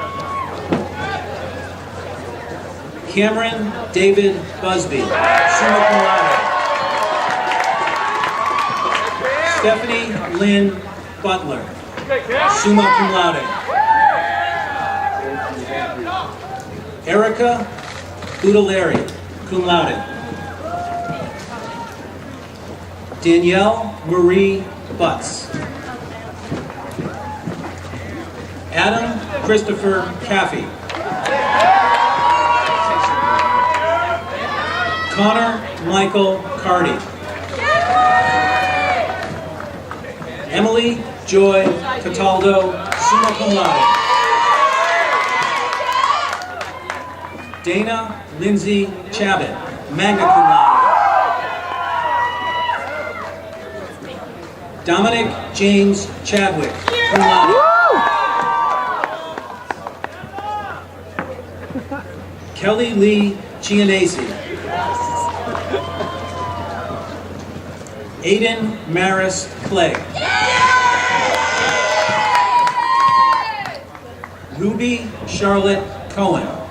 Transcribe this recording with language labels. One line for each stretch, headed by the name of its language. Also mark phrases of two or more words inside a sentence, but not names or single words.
English: Cameron David Busby,
Latin: summa cum laude.
English: Stephanie Lynn Butler,
Latin: summa cum laude.
English: Erica Udalari,
Latin: cum laude.
English: Danielle Marie Butts. Adam Christopher Caffey. Connor Michael Cardy. Emily Joy Cataldo,
Latin: summa cum laude.
English: Dana Lindsay Chabot,
Latin: magna cum laude.
English: Dominic James Chadwick,
Latin: cum laude.
English: Kelly Lee Gianese. Aiden Maris Clay. Ruby Charlotte Cohen.